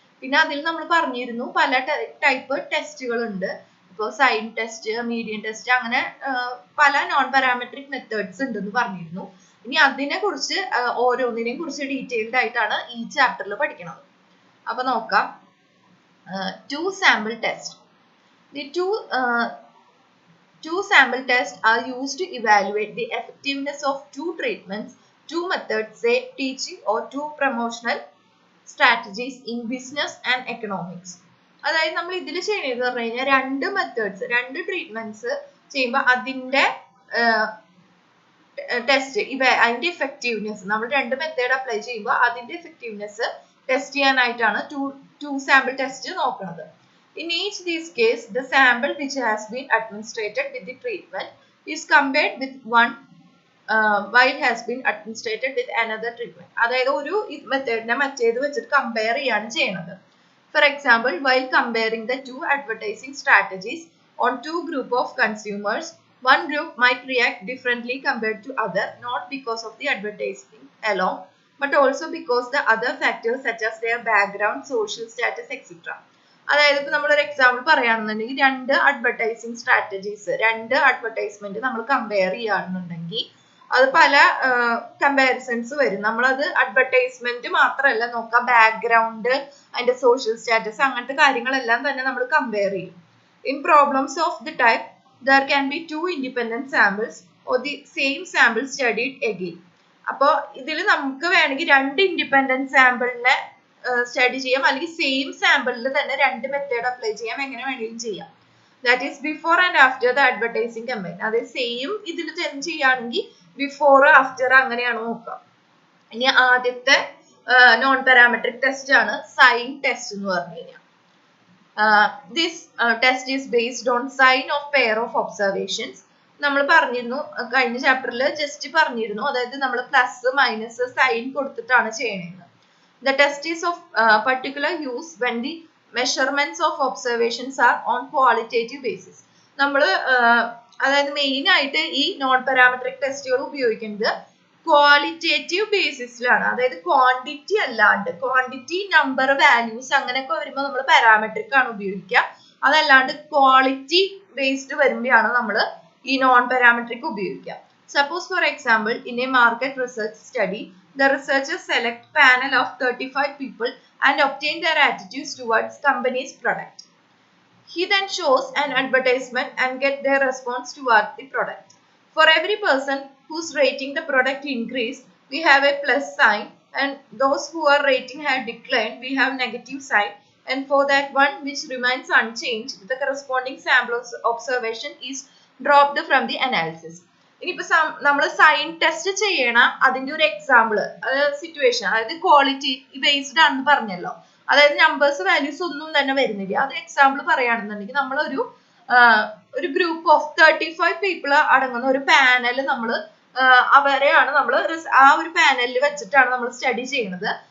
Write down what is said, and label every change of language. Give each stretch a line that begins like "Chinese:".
Malayalam: പിന്നെ അതിൽ നമ്മൾ പറഞ്ഞിരുന്നു പല ടൈപ്പ് ടെസ്റ്റുകൾ ഉണ്ട്. ഇപ്പോൾ സൈൻ ടെസ്റ്റ്, മീഡിയൻ ടെസ്റ്റ്, അങ്ങനെ പല നോൺ പാരാമെട്രിക് മെത്തേഡ്സ് ഉണ്ടെന്ന് പറഞ്ഞിരുന്നു. ഇനി അതിനെ കുറിച്ച് ഓരോന്നിനെയും കുറിച്ച് ഡീറ്റെയിൽഡ് ആയിട്ടാണ് ഈ ചാപ്റ്ററിൽ പഠിക്കുന്നത്. അപ്പൊ നോക്കാം. To sample test.
English: The two sample tests are used to evaluate the effectiveness of two treatments, two methods, say teaching or two promotional strategies in business and economics.
Malayalam: അതായത് നമ്മൾ ഇതിൽ ചെയ്യുന്നത് പറഞ്ഞു കഴിഞ്ഞാൽ രണ്ട് മെത്തേഡ്സ്, രണ്ട് ട്രീറ്റ്മെന്റ്സ് ചെയ്യുമ്പോൾ അതിന്റെ ടെസ്റ്റ് അതിന്റെ എഫക്റ്റീവ്നെസ്, നമ്മൾ രണ്ട് മെത്തേഡ് അപ്ലൈ ചെയ്യുമ്പോൾ അതിന്റെ എഫക്റ്റീവ്നെസ് ടെസ്റ്റ് ചെയ്യാനായിട്ടാണ് ടു സാമ്പിൾ ടെസ്റ്റ് നോക്കുന്നത്.
English: In each these case, the sample which has been administered with the treatment is compared with one while has been administered with another treatment.
Malayalam: അതായത് ഒരു മെത്തേഡിനെ മറ്റേത് വെച്ചിട്ട് compare ചെയ്യാണ് ചെയ്യുന്നത്.
English: For example, while comparing the two advertising strategies on two group of consumers, one group might react differently compared to other, not because of the advertising alone, but also because the other factors such as their background, social status, etc.
Malayalam: അതായത് ഇപ്പൊ നമ്മളൊരു example പറയുകയാണെന്നുണ്ടെങ്കിൽ രണ്ട് advertising strategies, രണ്ട് advertisement നമ്മൾ compare ചെയ്യുകയാണെന്നുണ്ടെങ്കിൽ അത് പല കമ്പാരിസൺസ് വരും. നമ്മളത് അഡ്വർടൈസ്മെന്റ് മാത്രമല്ല നോക്കുക, ബാക്ക്ഗ്രൗണ്ട്, അതിന്റെ സോഷ്യൽ സ്റ്റാറ്റസ്, അങ്ങനത്തെ കാര്യങ്ങളെല്ലാം തന്നെ നമ്മൾ കമ്പയർ ചെയ്യും.
English: In problems of the type there can be two independent samples or the same sample studied again.
Malayalam: അപ്പോൾ ഇതിൽ നമുക്ക് വേണമെങ്കിൽ രണ്ട് ഇൻഡിപെൻഡന്റ് സാമ്പിളിനെ സ്റ്റഡി ചെയ്യാം, അല്ലെങ്കിൽ സെയിം സാമ്പിളിൽ തന്നെ രണ്ട് മെത്തേഡ് അപ്ലൈ ചെയ്യാം, എങ്ങനെ വേണമെങ്കിലും ചെയ്യാം.
English: That is before and after the advertising campaign.
Malayalam: അതായത് സെയിം ഇതിൽ ചെയ്യുകയാണെങ്കിൽ ബിഫോർ ആഫ്റ്റർ അങ്ങനെയാണ് നോക്കുക. ഇനി ആദ്യത്തെ നോൺ പാരാമെട്രിക് ടെസ്റ്റ് ആണ് സൈൻ ടെസ്റ്റ് എന്ന് പറഞ്ഞു കഴിഞ്ഞാൽ.
English: This test is based on sign of pair of observations.
Malayalam: നമ്മൾ പറഞ്ഞിരുന്നു കഴിഞ്ഞ ചാപ്റ്ററിൽ ജസ്റ്റ് പറഞ്ഞിരുന്നു, അതായത് നമ്മൾ പ്ലസ് മൈനസ് സൈൻ കൊടുത്തിട്ടാണ് ചെയ്യണത്.
English: The test is of particular use when the measurements of observations are on qualitative basis.
Malayalam: നമ്മൾ അതായത് മെയിൻ ആയിട്ട് ഈ നോൺ പാരാമെട്രിക് ടെസ്റ്റുകൾ ഉപയോഗിക്കുന്നത് ക്വാളിറ്റേറ്റീവ് ബേസിസിലാണ്. അതായത് ക്വാണ്ടിറ്റി അല്ലാണ്ട്, ക്വാണ്ടിറ്റി, നമ്പർ, വാല്യൂസ് അങ്ങനെയൊക്കെ വരുമ്പോൾ നമ്മൾ പാരാമെട്രിക് ആണ് ഉപയോഗിക്കുക. അതല്ലാണ്ട് ക്വാളിറ്റി ബേസ്ഡ് വരുമ്പോഴാണ് നമ്മൾ ഈ നോൺ പാരാമെട്രിക് ഉപയോഗിക്കുക.
English: Suppose for example, in a market research study, the researchers select panel of 35 people and obtain their attitudes towards company's product. He then shows an advertisement and get their response towards the product. For every person whose rating the product increased, we have a plus sign, and those who are rating have declined, we have negative sign, and for that one which remains unchanged, the corresponding sample observation is dropped from the analysis.
Malayalam: ഇനിയിപ്പോ നമ്മൾ sign test ചെയ്യണ അതിന്റെ ഒരു example, situation, അതായത് quality based ആണെന്ന് പറഞ്ഞല്ലോ, അതായത് numbers values ഒന്നും തന്നെ വരുന്നില്ല. അത് എക്സാമ്പിൾ പറയുകയാണെന്നുണ്ടെങ്കിൽ നമ്മളൊരു ഗ്രൂപ്പ് ഓഫ് 35 പീപ്പിൾ അടങ്ങുന്ന ഒരു പാനൽ അവരെയാണ് നമ്മൾ ആ ഒരു പാനലിൽ വെച്ചിട്ടാണ് നമ്മൾ സ്റ്റഡി ചെയ്യുന്നത്.